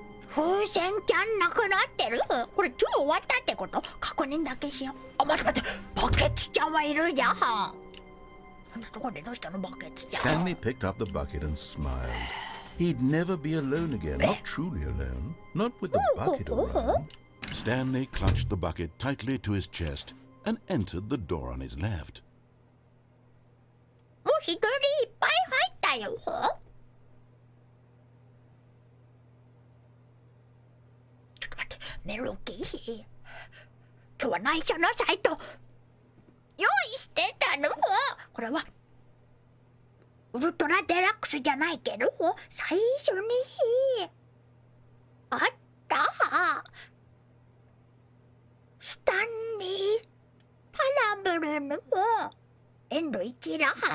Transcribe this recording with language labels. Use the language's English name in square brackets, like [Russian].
[Japanese] 風船ちゃんなくなってる？これ2終わったってこと？確認だけしよう。あ、待って。バケツちゃんはいるじゃん。どこでどうしたのバケツちゃん。 [English] Stanley picked up the bucket and smiled. He'd never be alone again, not truly alone, not with the bucket around. Stanley clutched the bucket tightly to his chest and entered the door on his left. [Japanese] もう一人いっぱい入ったよ。ちょっと待って、メロキー。今日は内緒のサイト用意してたの？これはウルトラデラックスじゃないけど、最初にあったスタンリーパラブルのエンド一覧。